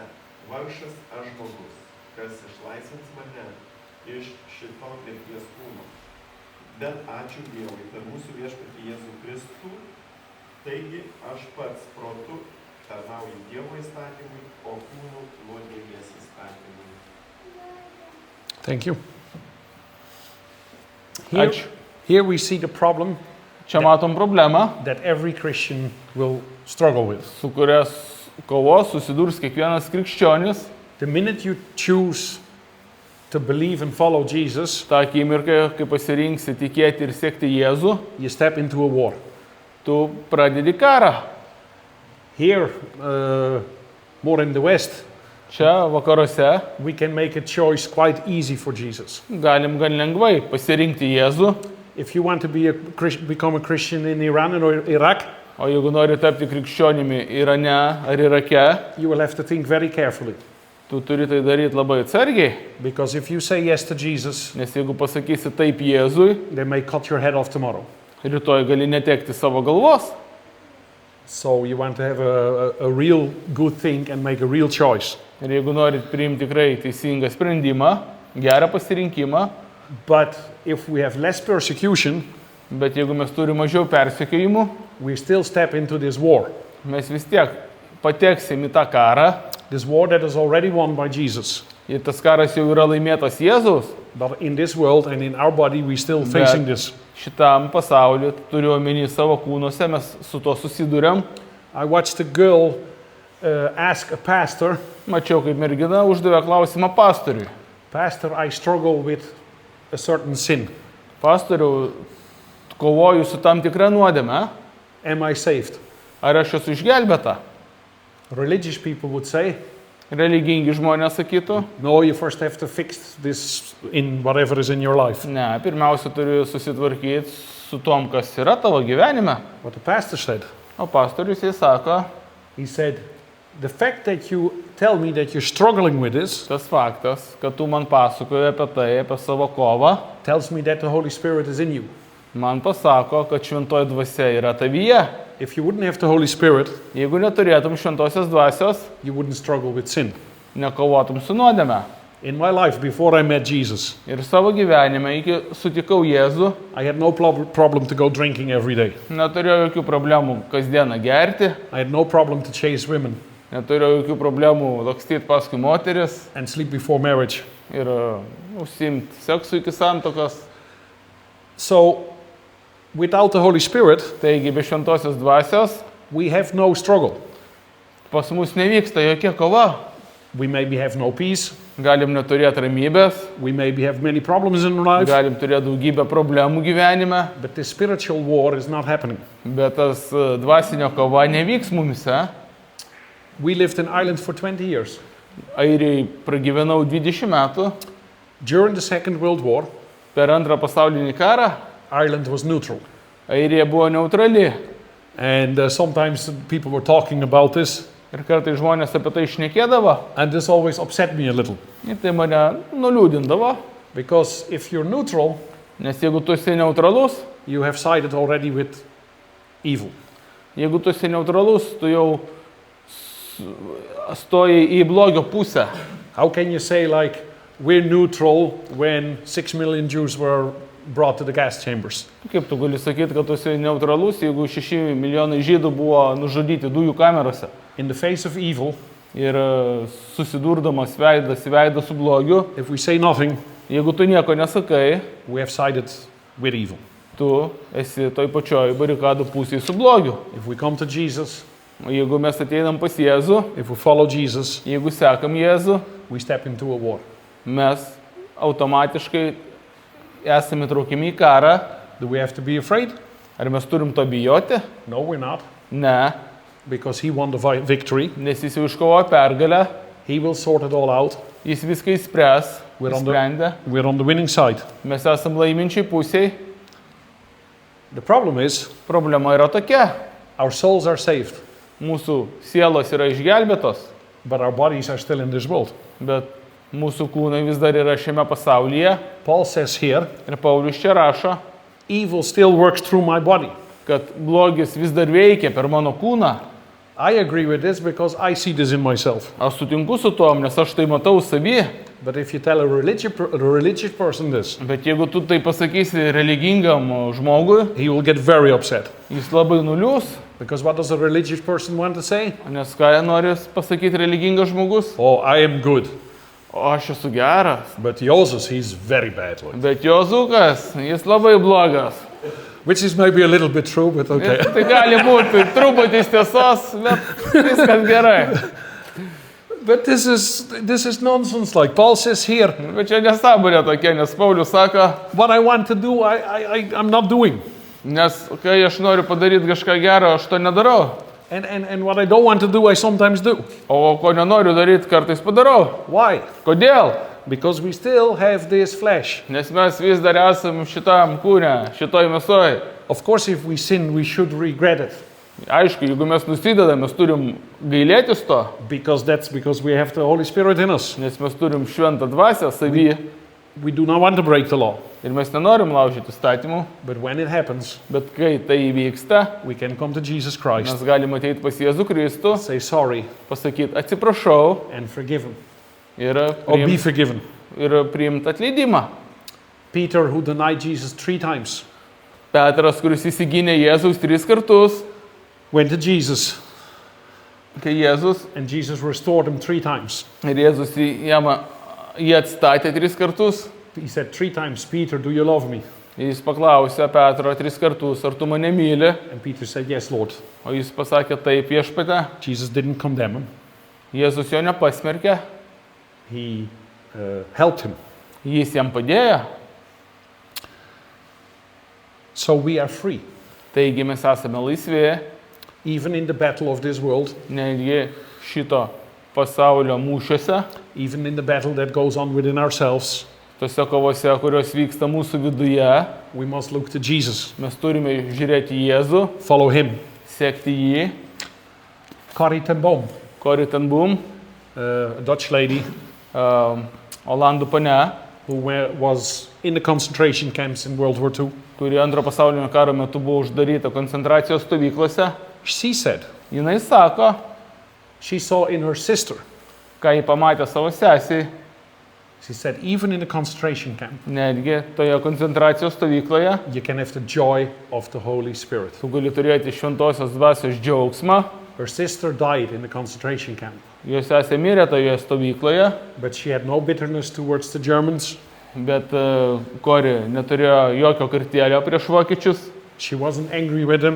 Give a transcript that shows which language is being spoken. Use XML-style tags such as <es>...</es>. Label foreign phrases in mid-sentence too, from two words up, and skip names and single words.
<lt>Vargšas aš žmogus, kas išlaisvins mane iš šito mirties kūno. Bet ačiū Dievui per mūsų viešpatį Jėzų Kristų, taigi aš pats protu tarnauju Dievo įstatymui, o kūnų nuodėmės įstatymui.</lt> <en>Thank you.</en> <lt>Ačiū.</lt> <en>Here we see the problem</en> <lt>Čia matom problemą,</lt> <en>that every Christian will struggle with.</en> <lt>su kurias kovos susidurs kiekvienas krikščionis.</lt> <en>The minute you choose to believe and follow Jesus,</en> <lt>Ta akimirka, kai pasirinksi tikėti ir sekti Jėzų,</lt> <en>you step into a war.</en> <lt>tu pradedi karą.</lt> <en>Here, more in the West,</en> <lt>Čia vakaruose</lt> <en>we can make a choice quite easy for Jesus.</en> <lt>galim gan lengvai pasirinkti Jėzų,</lt> <en>If you want to become a Christian in Iran or Iraq,</en> <lt>o jeigu nori tapti krikščionimi Irane ar Irake,</lt> <en>you will have to think very carefully.</en> <lt>tu turi tai daryti labai atsargiai,</lt> <en>Because if you say yes to Jesus,</en> <lt>nes jeigu pasakysi taip Jėzui,</lt> <en>they may cut your head off tomorrow.</en> <lt>rytoj gali netekti savo galvos.</lt> <en>So you want to have a real good thing and make a real choice.</en> <lt>Ir jeigu norit priimti tikrai teisingą sprendimą, gerą pasirinkimą,</lt> <en>But if we have less persecution,</en> <lt>bet jeigu mes turime mažiau persekiojimų,</lt> <en>we still step into this war.</en> <lt>mes vis tiek pateksim į tą karą.</lt> <en>This war that is already won by Jesus.</en> <lt>Ir tas karas jau yra laimėtas Jėzaus.</lt> <en>But in this world and in our body, we still facing this.</en> <lt>Šitam pasauliu, turiu omeny savo kūnuose, mes su to susidurėm.</lt> <en>I watched a girl ask a pastor,</en> <lt>Mačiau, kaip mergina uždavė klausimą pastoriui.</lt> <en>Pastor, I struggle with a certain sin.</en> <lt>Pastoriau, kovoju su tam tikra nuodėme,</lt> <en>Am I saved?</en> <lt>ar aš esu išgelbėta?</lt> <en>Religious people would say,</en> <lt>Religingi žmonės sakytų,</lt> <en>no, you first have to fix this in whatever is in your life.</en> <lt>ne, pirmiausia turiu susitvarkyti su tom, kas yra tavo gyvenime.</lt> <en>What the pastor said,</en> <lt>O pastorius jis sako,</lt> <en>he said, the fact that you tell me that you're struggling with this</en> <lt>tas faktas, kad tu man pasakoji apie tai, apie savo kovą,</lt> <en>tells me that the Holy Spirit is in you.</en> <lt>man pasako, kad šventoji dvasia yra tavyje.</lt> <en>If you wouldn't have the Holy Spirit,</en> <lt>Jeigu neturėtum šventosios dvasios,</lt> <en>you wouldn't struggle with sin.</en> <lt>nekovotum su nuodėme.</lt> <en>In my life, before I met Jesus,</en> <lt>Ir savo gyvenime, iki sutikau Jėzų,</lt> <en>I had no problem to go drinking every day.</en> <lt>neturėjau jokių problemų kasdieną gerti,</lt> <en>I had no problem to chase women</en> <lt>neturėjau jokių problemų lakstyti paskui moteris</lt> <en>and sleep before marriage.</en> <lt>ir užsiimti seksu iki santokos.</lt> <en>So, without the Holy Spirit,</en> <lt>Taigi, be šventosios dvasios</lt> <en>we have no struggle.</en> <lt>pas mus nevyksta jokia kova.</lt> <en>We maybe have no peace.</en> <lt>Galim neturėti ramybės,</lt> <en>We maybe have many problems in life,</en> <lt>galim turėti daugybę problemų gyvenime,</lt> <en>but the spiritual war is not happening.</en> <lt>bet tas dvasinio kova nevyks mumise.</lt> <en>We lived in Ireland for 20 years.</en> <lt>Airijai pragyvenau 20 metų.</lt> <en>During the Second World War,</en> <lt>Per antrą pasaulinį karą</lt> <en>Ireland was neutral.</en> <lt>Airija buvo neutrali.</lt> <en>And sometimes people were talking about this,</en> <lt>Ir kartai žmonės apie tai šnekėdavo.</lt> <en>and this always upset me a little.</en> <lt>Ir tai mane nuliūdindavo.</lt> <en>Because if you're neutral,</en> <lt>Nes jeigu tu esi neutralus,</lt> <en>you have sided already with evil.</en> <lt>jeigu tu esi neutralus, tu jau stoji į blogio pusę.</lt> <en>How can you say, like, we're neutral when 6 million Jews were brought to the gas chambers?</en> <lt>Kaip tu gali sakyti, kad tu esi neutralus, jeigu 6 milijonai žydų buvo nužudyti dujų kamerose?</lt> <en>In the face of evil,</en> <lt>Ir susidurdamas veidas į veidą su blogiu,</lt> <en>if we say nothing,</en> <lt>jeigu tu nieko nesakai,</lt> <en>we have sided with evil.</en> <lt>tu esi toj pačioj barikadų pusėje su blogiu.</lt> <en>If we come to Jesus,</en> <lt>O jeigu mes ateinam pas Jėzų,</lt> <en>if we follow Jesus,</en> <lt>jeigu sekam Jėzų,</lt> <en>we step into a war.</en> <lt>mes automatiškai esame traukiami į karą.</lt> <en>Do we have to be afraid?</en> <lt>Ar mes turim to bijoti?</lt> <en>No, we're not,</en> <lt>Ne,</lt> <en>because he won the victory.</en> <lt>nes jis jau iškovojo pergalę,</lt> <en>He will sort it all out.</en> <lt>jis viską įspręs,</lt> <en>We're on the-</en> <lt>įsprendė,</lt> <en>We're on the winning side.</en> <lt>mes esam laiminčiai pusiai.</lt> <en>The problem is,</en> <lt>Problema yra tokia,</lt> <en>our souls are saved,</en> <lt>mūsų sielos yra išgelbėtos,</lt> <en>but our bodies are still in this world.</en> <lt>bet mūsų kūnai vis dar yra šiame pasaulyje.</lt> <en>Paul says here,</en> <lt>Ir Paulius čia rašo,</lt> <en>evil still works through my body.</en> <lt>kad blogis vis dar veikia per mano kūną.</lt> <en>I agree with this because I see this in myself.</en> <lt>Aš sutinku su tom, nes aš tai matau savy.</lt> <en>But if you tell a religious person this,</en> <lt>Bet jeigu tu tai pasakysi religingam žmogui,</lt> <en>he will get very upset.</en> <lt>jis labai nuliūs.</lt> <en>Because what does a religious person want to say?</en> <lt>Nes ką nori pasakyti religingas žmogus?</lt> <en>Oh, I am good.</en> <lt>O aš esu geras.</lt> <en>But Joseph, he's very bad.</en> <lt>Bet Jozukas, jis labai blogas.</lt> <en>Which is maybe a little bit true, but okay.</en> <lt>Tai gali būti truputis tiesos, bet viskas gerai.</lt> <en>But this is nonsense. Like Paul says here,</en> <lt>Bet čia nesąmonė tokia, nes Paulius sako,</lt> <en>what I want to do, I'm not doing.</en> <lt>Nes kai aš noriu padaryti kažką gero, aš to nedarau.</lt> <en>And what I don't want to do, I sometimes do.</en> <lt>O ko nenoriu daryti, kartais padarau.</lt> <en>Why?</en> <lt>Kodėl?</lt> <en>Because we still have this flesh.</en> <lt>Nes mes vis dar esam šitam kūne, šitoj mesoj.</lt> <en>Of course, if we sin, we should regret it.</en> <lt>Aišku, jeigu mes nusidedam, mes turim gailėtis to,</lt> <en>Because we have the Holy Spirit in us.</en> <lt>nes mes turim šventą dvasią savy</lt> <en>We do not want to break the law.</en> <lt>ir mes nenorim laužyti įstatymų,</lt> <en>But when it happens,</en> <lt>bet kai tai įvyksta,</lt> <en>we can come to Jesus Christ,</en> <lt>mes galime ateiti pas Jėzų Kristų,</lt> <en>say sorry,</en> <lt>pasakyti atsiprašau</lt> <en>and forgive him.</en> <lt>ir</lt> <en>Or be</en> <lt>priimti</lt> <en>forgiven.</en> <lt>atleidimą.</lt> <en>Peter, who denied Jesus 3 times,</en> <lt>Petras, kuris įsigynė Jėzaus 3 kartus,</lt> <en>went to Jesus,</en> <lt>kai Jėzus</lt> <en>and Jesus restored him 3 times.</en> <lt>ir Jėzus jį atstatė 3 kartus.</lt> <en>He said 3 times, Peter, do you love me?</en> <lt>Jis paklausė Petro 3 kartus, ar tu mane myli,</lt> <en>And Peter said, yes, Lord.</en> <lt>o jis pasakė taip viešpate.</lt> <en>Jesus didn't condemn him.</en> <lt>Jėzus jo nepasmerkė,</lt> <en>He helped him.</en> <lt>jis jam padėjo,</lt> <en>So we are free.</en> <lt>taigi mes esame laisvi,</lt> <en>Even in the battle of this world,</en> <lt>netgi šito pasaulio mūšiuose,</lt> <en>even in the battle that goes on within ourselves,</en> <lt>tose kovose, kurios vyksta mūsų viduje,</lt> <en>we must look to Jesus,</en> <lt>mes turime žiūrėti į Jėzų,</lt> <en>follow him.</en> <lt>sekti jį.</lt> <en>Corrie ten Boom,</en> <lt>Corrie ten Boom,</lt> <en>a Dutch lady</en> <lt>Olandų pane,</lt> <en>who was in the concentration camps in World War II,</en> <lt>kuri antro pasaulinio karo metu buvo uždaryta koncentracijos stovyklose,</lt> <en>she said</en> <lt>jinai sako,</lt> <en>she saw in her sister,</en> <lt>ką jį pamatė savo sesiai,</lt> <en>she said, even in the concentration camp,</en> <lt>netgi toje koncentracijos stovykloje,</lt> <en>you can have the joy of the Holy Spirit.</en> <lt>tu gali turėti šventosios dvasios džiaugsmą.</lt> <en>Her sister died in the concentration camp,</en> <lt>Jos sesė mirė toje stovykloje,</lt> <en>but she had no bitterness towards the Germans.</en> <lt>bet Kori neturėjo jokio kartėlio prieš vokiečius,</lt> <en>She wasn't angry with them,</en>